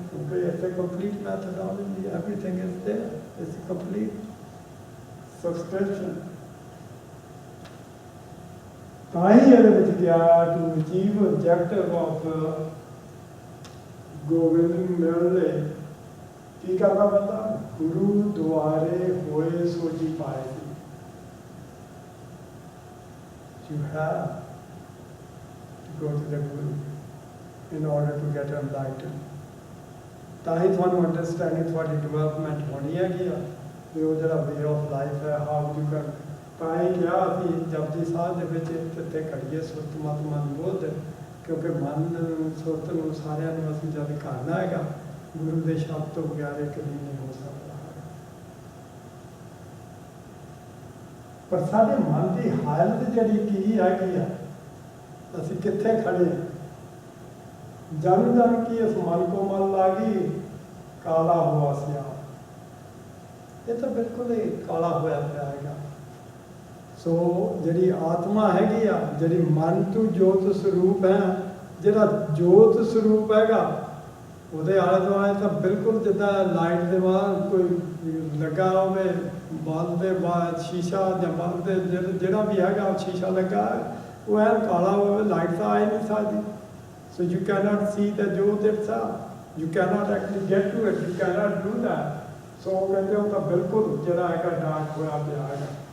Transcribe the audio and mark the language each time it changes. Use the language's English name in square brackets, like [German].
[English] Okay, it's a complete methodology, everything is there, it's a complete subscription. [Punjabi] ਤਾਂ ਹੀ ਇਹਦੇ ਵਿੱਚ ਗਿਆ [English] to achieve objective of [Punjabi] Gobind ਮਿਲਣ ਲਈ ਕੀ ਕਰਨਾ ਪੈਂਦਾ, ਗੁਰੂ ਦੁਆਰੇ ਹੋਏ ਸੋਝੀ ਪਾਏ ਸੀ। [English] You have to go to the Guru in order to get enlightened. [Punjabi] ਤਾਂ ਹੀ ਤੁਹਾਨੂੰ ਅੰਡਰਸਟੈਂਡਿੰਗ ਤੁਹਾਡੀ ਡਿਵੈਲਪਮੈਂਟ ਹੋਣੀ ਹੈਗੀ ਆ ਵੀ ਉਹ ਜਿਹੜਾ ਵੇ ਆਫ ਲਾਈਫ ਹੈ, ਹਾਊ ਯੂ ਕੈਨ। ਤਾਂ ਹੀ ਕਿਹਾ ਅਸੀਂ ਜਪਜੀ ਸਾਹਿਬ ਦੇ ਵਿੱਚ ਇੱਥੇ ਘੜੀਏ ਸੁਰਤ ਮਤ ਮਨ ਬੋਧ, ਕਿਉਂਕਿ ਮਨ ਸੁਰਤ ਨੂੰ ਸਾਰਿਆਂ ਨੂੰ ਅਸੀਂ ਜਦ ਕਰਨਾ ਹੈਗਾ, ਗੁਰੂ ਦੇ ਸ਼ਬਦ ਤੋਂ ਬਗੈਰ ਕਦੀ ਨਹੀਂ ਹੋ ਸਕਦਾ। ਪਰ ਸਾਡੇ ਮਨ ਦੀ ਹਾਲਤ ਜਿਹੜੀ ਕੀ ਹੈਗੀ ਆ, ਅਸੀਂ ਕਿੱਥੇ ਖੜੇ ਹਾਂ। ਜਨ ਜਨ ਕੀ ਇਸ ਮਨ ਕੋ ਮਨ ਲਾਗੀ, ਕਾਲਾ ਹੋਆ ਸਿਆ। ਇਹ ਤਾਂ ਬਿਲਕੁਲ ਹੀ ਕਾਲਾ ਹੋਇਆ ਪਿਆ ਹੈਗਾ। ਸੋ ਜਿਹੜੀ ਆਤਮਾ ਹੈਗੀ ਆ, ਜਿਹੜੀ ਮਨ ਤੋਂ ਜੋਤ ਸਰੂਪ ਹੈ, ਜਿਹੜਾ ਜੋਤ ਸਰੂਪ ਹੈਗਾ, ਉਹਦੇ ਆਲੇ ਦੁਆਲੇ ਤਾਂ ਬਿਲਕੁਲ ਜਿੱਦਾਂ ਲਾਈਟ ਦੇ ਬਾਹਰ ਕੋਈ ਲੱਗਾ ਹੋਵੇ, ਬਲਬ ਦੇ ਬਾਹਰ ਸ਼ੀਸ਼ਾ ਜਾਂ ਬਲਬ ਦੇ ਜਿਹੜਾ ਵੀ ਹੈਗਾ ਸ਼ੀਸ਼ਾ ਲੱਗਾ, ਉਹ ਐਨ ਕਾਲਾ ਹੋਵੇ, ਲਾਈਟ ਤਾਂ ਆ ਹੀ ਨਹੀਂ ਸਕਦੀ। [English] So you cannot see the jyot itself. You cannot actually get to it. You cannot do that. [Punjabi] So ਕਹਿੰਦੇ ਉਹ ਤਾਂ ਬਿਲਕੁਲ ਜਿਹੜਾ ਹੈਗਾ ਡਾਰਕ ਹੋਇਆ ਪਿਆ ਹੈਗਾ।